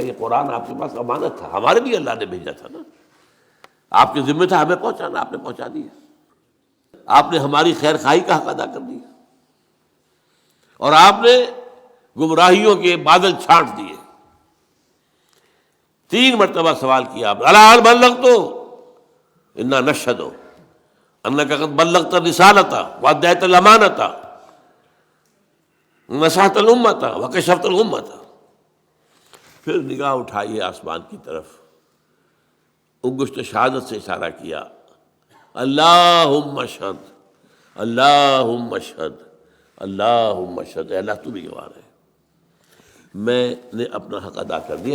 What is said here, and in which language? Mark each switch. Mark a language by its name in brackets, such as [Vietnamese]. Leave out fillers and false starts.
[Urdu] یہ قرآن آپ کے پاس امانت تھا، ہمارے بھی اللہ نے بھیجا تھا نا، آپ کے ذمہ تھا ہمیں پہنچانا، آپ نے پہنچا دیا. آپ نے ہماری خیر خواہی کا حق ادا کر دیا، اور آپ نے گمراہیوں کے بادل چھانٹ دیے. 3 مرتبہ سوال کیا آپ، [Arabic] الا هل بلغت انا نشهد انك قد بلغت الرسالة واديت الامانة ونصحت الامة وكشفت الغمة. [Urdu] پھر نگاہ اٹھائیے آسمان کی طرف، انگشت شہادت سے اشارہ کیا، [Arabic] اللہم اشہد اللہم اشہد اللہم اشہد. [Urdu] اے اللہ تو بھی گواہ ہے، میں نے اپنا حق ادا کر دیا.